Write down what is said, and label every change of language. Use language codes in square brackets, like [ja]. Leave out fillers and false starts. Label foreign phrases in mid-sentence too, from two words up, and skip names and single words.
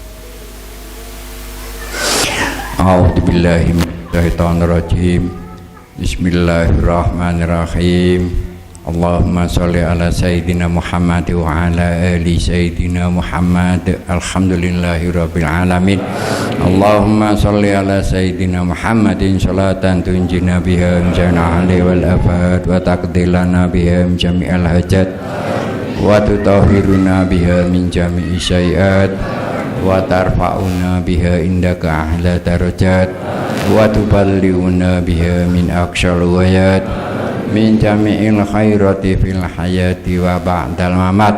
[ar] أعوذ بالله من الشيطان الرجيم. بسم الله الرحمن الرحيم. اللهم صل على سيدنا محمد وعلى آل سيدنا محمد. الحمد لله رب العالمين. اللهم صل على سيدنا محمد صلاة تنجينا بها من جميع والآفات وتقضي لنا بها من جميع الحاجات وتطهرنا بها من جميع السيئات وترفعنا بها عندك أعلى الدرجات وتبلغنا بها من أقصى الغايات من جميع الخيرات في الحياة وبعد الممات.